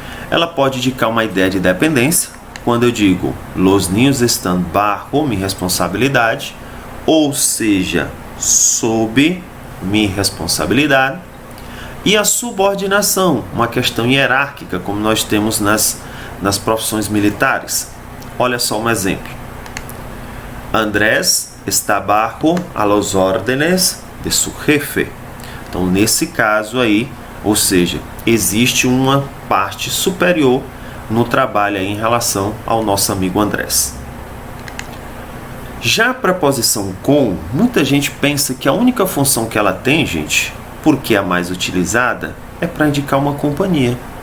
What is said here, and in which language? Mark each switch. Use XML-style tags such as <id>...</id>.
<pt>Ela pode indicar uma ideia de dependência, quando eu digo</pt> <es>los niños están bajo mi responsabilidade,</es> <pt>ou seja, sob minha responsabilidade. E a subordinação, uma questão hierárquica, como nós temos nas profissões militares. Olha só um exemplo.</pt> <es>Andrés está bajo a los órdenes de su jefe.</es> <pt>Então, nesse caso aí, ou seja, existe uma parte superior no trabalho aí em relação ao nosso amigo Andrés. Já a preposição com, muita gente pensa que a única função que ela tem, gente, porque é a mais utilizada, é para indicar uma companhia.</pt>